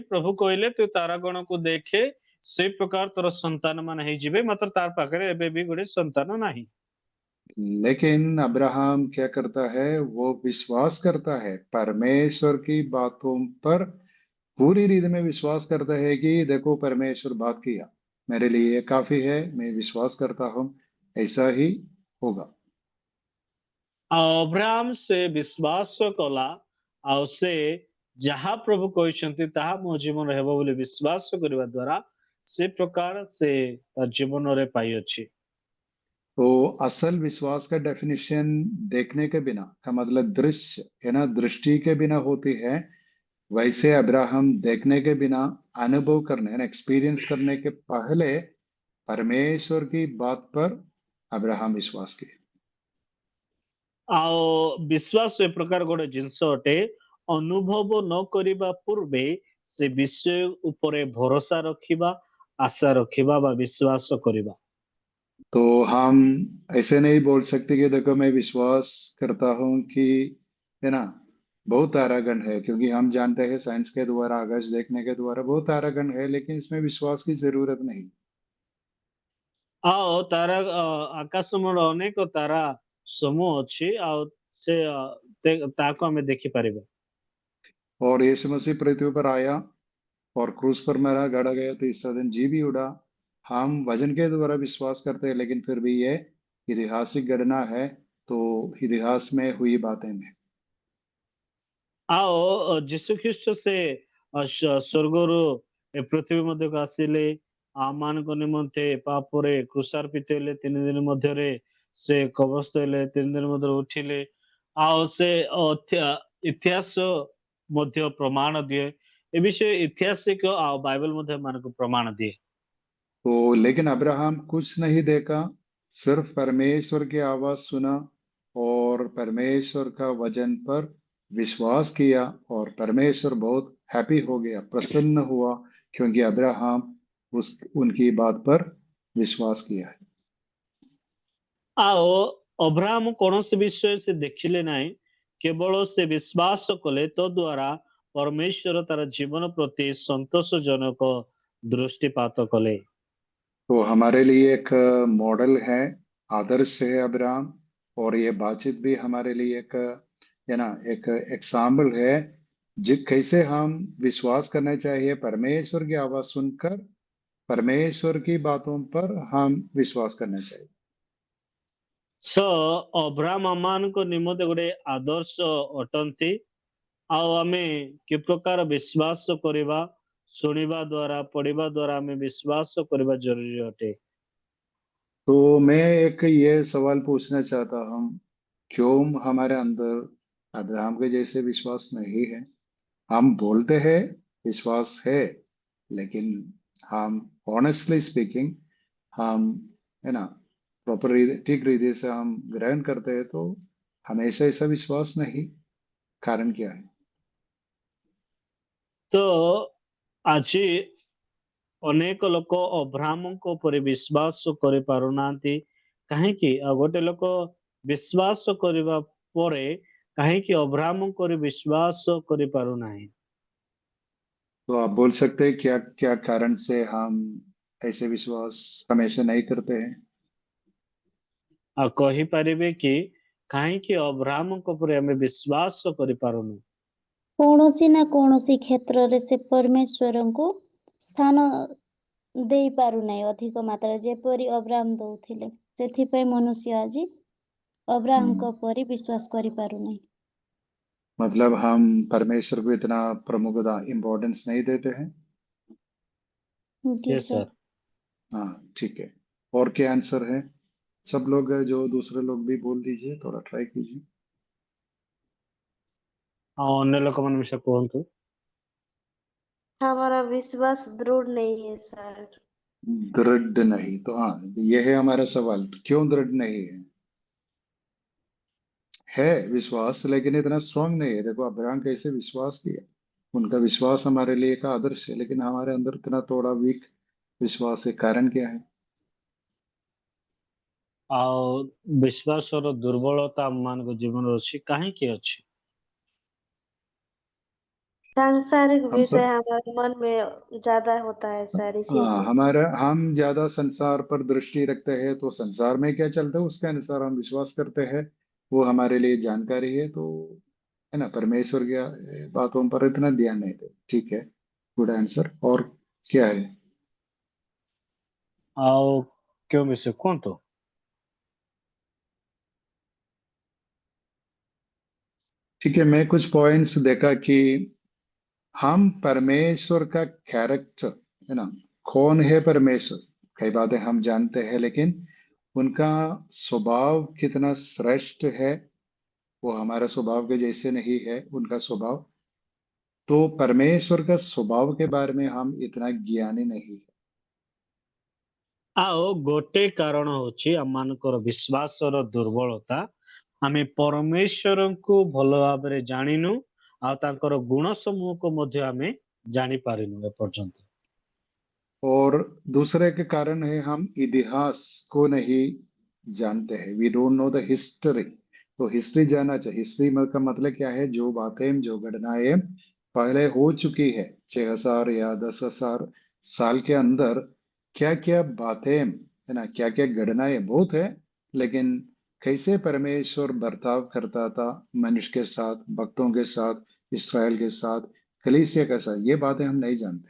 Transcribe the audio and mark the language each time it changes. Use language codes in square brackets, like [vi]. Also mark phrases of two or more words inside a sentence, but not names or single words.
[or] ପ୍ରଭୁ କହିଲେ, ତୁ ତାରାଗଣକୁ ଦେଖେ, ସେଇ ପ୍ରକାର ତୋର ସନ୍ତାନ ମାନେ ହେଇଯିବେ, ମାତ୍ର ତାର ପାଖରେ ଏବେ ବି ଗୋଟେ ସନ୍ତାନ ନାହିଁ। [hi] लेकिन अब्राहम क्या करता है? वो विश्वास करता है परमेश्वर की बातों पर, पूरी रीति में विश्वास करता है कि देखो, परमेश्वर बात किया, मेरे लिए ये काफी है, मैं विश्वास करता हूं ऐसा ही होगा। [or] ଆଉ ଅବ୍ରାହମ ସେ ବିଶ୍ୱାସ କଲା, ଆଉ ସେ ଯାହା ପ୍ରଭୁ କହିଛନ୍ତି ତାହା ମୋ ଜୀବନରେ ହେବ ବୋଲି ବିଶ୍ୱାସ କରିବା ଦ୍ୱାରା ସେ ପ୍ରକାର ସେ ତା ଜୀବନରେ ପାଇଅଛି। [hi] तो असल विश्वास का डेफिनेशन देखने के बिना का मतलब दृश्य है ना, दृष्टि के बिना होती है। वैसे अब्राहम देखने के बिना, अनुभव करने है ना, एक्सपीरियंस करने के पहले परमेश्वर की बात पर अब्राहम विश्वास किए। [or] ଆଉ ବିଶ୍ୱାସ ଏ ପ୍ରକାର ଗୋଟେ ଜିନିଷ ଅଟେ, ଅନୁଭବ ନ କରିବା ପୂର୍ବେ ସେ ବିଷୟ ଉପରେ ଭରସା ରଖିବା, ଆଶା ରଖିବା ବା ବିଶ୍ୱାସ କରିବା। [hi] तो हम ऐसे नहीं बोल सकते कि देखो मैं विश्वास करता हूं कि, है ना, बहुत तारागण है, क्योंकि हम जानते हैं साइंस के द्वारा, आकाश देखने के द्वारा बहुत तारागण है, लेकिन इसमें विश्वास की जरूरत नहीं। [or] ଆଉ ତାରା ଆକାଶମଣ୍ଡଳ ଅନେକ ତାରା ସମୂହ ଅଛି, ଆଉ ସେ ତାହାକୁ ଆମେ ଦେଖିପାରିବା। [hi] और यीशु मसीह पृथ्वी पर आया और क्रूस पर मरा, गड़ा गया, तीसरा दिन जी भी उड़ा। हम वजन के द्वारा विश्वास करते हैं, लेकिन फिर भी ये ऐतिहासिक घटना है, तो इतिहास में हुई बातें हैं। [or] ଆଉ ଯୀଶୁ ଖ୍ରୀଷ୍ଟ ସେ ସ୍ୱର୍ଗରୁ ଏ ପୃଥିବୀ ମଧ୍ୟକୁ ଆସିଲେ, ଆମମାନଙ୍କ ନିମନ୍ତେ ପାପରେ କ୍ରୁଶାର୍ପିତ ହେଲେ, 3 ଦିନ ମଧ୍ୟରେ ସେ କବସ୍ତ ହେଲେ, 3 ଦିନ ମଧ୍ୟରେ ଉଠିଲେ। ଆଉ ସେ ଇତିହାସ ମଧ୍ୟ ପ୍ରମାଣ ଦିଏ। ଏ ବିଷୟ ଐତିହାସିକ ଆଉ ବାଇବଲ ମଧ୍ୟ ଆମମାନଙ୍କୁ ପ୍ରମାଣ ଦିଏ। [hi] तो लेकिन अब्राहम कुछ नहीं देखा, सिर्फ परमेश्वर की आवाज सुना और परमेश्वर का वचन पर विश्वास किया, और परमेश्वर बहुत हैप्पी हो गया, प्रसन्न हुआ, क्योंकि अब्राहम उस उनकी बात पर विश्वास किया है। [or] ଆଉ ଅବ୍ରାହମ କୌଣସି ବିଷୟ ସେ ଦେଖିଲେ ନାହିଁ, କେବଳ ସେ ବିଶ୍ୱାସ କଲେ, ତ ଦ୍ୱାରା ପରମେଶ୍ୱର ତାର ଜୀବନ ପ୍ରତି ସନ୍ତୋଷଜନକ ଦୃଷ୍ଟିପାତ କଲେ। [hi] तो हमारे लिए एक मॉडल है, आदर्श है अब्राहम, और ये बातचीत भी हमारे लिए एक, है ना, एक एग्जाम्पल है जिस कैसे हम विश्वास करना चाहिए। परमेश्वर की आवाज सुनकर परमेश्वर की बातों पर हम विश्वास करना चाहिए। [or] ସୋ ଅବ୍ରାହମ ଆମମାନଙ୍କ ନିମନ୍ତେ ଗୋଟେ ଆଦର୍ଶ ଅଟନ୍ତି। ଆଉ ଆମେ କି ପ୍ରକାର ବିଶ୍ୱାସ କରିବା, ଶୁଣିବା ଦ୍ୱାରା, ପଢିବା ଦ୍ୱାରା ଆମେ ବିଶ୍ୱାସ କରିବା ଜରୁରୀ ଅଟେ। [hi] तो मैं एक ये सवाल पूछना चाहता हूँ, क्यों हमारे अंदर अब्राहम के जैसे विश्वास नहीं है? हम बोलते हैं विश्वास है, लेकिन हम [en] honestly speaking, [hi] हम, है ना, प्रॉपर ठीक रीति से हम ग्रहण करते हैं, तो हमेशा ऐसा विश्वास नहीं। कारण क्या है? [or] ତ ଆଜି ଅନେକ ଲୋକ ଅବ୍ରାହମଙ୍କ ଉପରେ ବିଶ୍ୱାସ କରିପାରୁନାହାନ୍ତି। କାହିଁକି? ଆଉ ଗୋଟେ ଲୋକ ବିଶ୍ୱାସ କରିବା ପରେ କାହିଁକି ଅବ୍ରାହମଙ୍କ ଉପରେ ବିଶ୍ୱାସ କରିପାରୁନାହିଁ? तो आप बोल सकते हैं क्या क्या कारण से हम ऐसे विश्वास हमेशा नहीं करते हैं? ଆଉ କହିପାରିବେ କି କାହିଁକି ଅବ୍ରାହମଙ୍କ ଉପରେ ଆମେ ବିଶ୍ୱାସ କରିପାରୁନୁ? କୌଣସି ନା କୌଣସି କ୍ଷେତ୍ରରେ ସେ ପରମେଶ୍ୱରଙ୍କୁ ସ୍ଥାନ ଦେଇ ପାରୁନାହିଁ ଅଧିକ ମାତ୍ରାରେ, ଯେପରି ଅବ୍ରାହମ ଦଉଥିଲେ। ସେଥିପାଇଁ ମନୁଷ୍ୟ ଆଜି ଅବ୍ରାହମଙ୍କ ପରି ବିଶ୍ୱାସ କରିପାରୁନାହିଁ। [hi] मतलब हम परमेश्वर को इतना प्रमुखता, इम्पोर्टेंस नहीं देते हैं। जी यस सर। सर। हाँ, ठीक है। और क्या आंसर है? सब लोग, जो दूसरे लोग भी बोल दीजिए, थोड़ा ट्राई कीजिए। [or] ଆଉ ଅନ୍ୟ ଲୋକମାନେ ବିଷୟ କୁହନ୍ତୁ। [hi] हमारा विश्वास दृढ़ नहीं है सर। दृढ़ नहीं, तो हाँ, ये है हमारा सवाल, क्यों दृढ़ नहीं है? है विश्वास, लेकिन इतना स्ट्रांग नहीं है। देखो अब्राहम कैसे विश्वास किया, उनका विश्वास हमारे लिए एक आदर्श है, लेकिन हमारे अंदर इतना थोड़ा वीक विश्वास है। कारण क्या है? [or] ଆଉ ବିଶ୍ୱାସର ଦୁର୍ବଳତା ଆମମାନଙ୍କ ଜୀବନରେ ଅଛି, କାହିଁକି ଅଛି? [hi] सांसारिक हम विषय सब, हमारे मन में ज्यादा होता है सर, हाँ, इसीलिए। हमारा, हम ज्यादा संसार पर दृष्टि रखते हैं, तो संसार में क्या चलता है उसके अनुसार हम विश्वास करते हैं। वो हमारे लिए जानकारी है, तो, है ना, परमेश्वर की बातों पर इतना ध्यान नहीं देते। ठीक है, [en] good answer. [hi] और क्या है? [or] ଆଉ କେଉଁ ବିଷୟ କୁହନ୍ତୁ? [hi] ठीक है, मैं कुछ पॉइंट्स देखा कि हम परमेश्वर का कैरेक्टर, है ना, कौन है परमेश्वर, कई बातें हम जानते हैं, लेकिन उनका स्वभाव कितना श्रेष्ठ है, वो हमारे स्वभाव के जैसे नहीं है उनका स्वभाव। तो परमेश्वर का स्वभाव के बारे में हम इतना ज्ञानी नहीं है। [or] ଆଉ ଗୋଟେ କାରଣ ହଉଛି ଆମମାନଙ୍କର ବିଶ୍ୱାସର ଦୁର୍ବଳତା। ଆମେ ପରମେଶ୍ୱରଙ୍କୁ ଭଲ ଭାବରେ ଜାଣିନୁ, ଆଉ ତାଙ୍କର ଗୁଣ ସମୂହକୁ ମଧ୍ୟ ଆମେ ଜାଣିପାରିନୁ ଏପର୍ଯ୍ୟନ୍ତ। [hi] और दूसरे के कारण है हम इतिहास को नहीं जानते हैं। [en] We don't know the history. [hi] तो हिस्ट्री जानना चाहिए। हिस्ट्री का मतलब क्या है? जो बातें, जो घटनाएं पहले हो चुकी है 6,000 या 10,000 साल के अंदर, क्या क्या बातें है ना, क्या क्या घटनाएं बहुत है, लेकिन कैसे परमेश्वर बर्ताव करता था मनुष्य के साथ, भक्तों के साथ, इसराइल के साथ, कलीसिया के साथ, ये बातें हम नहीं जानते।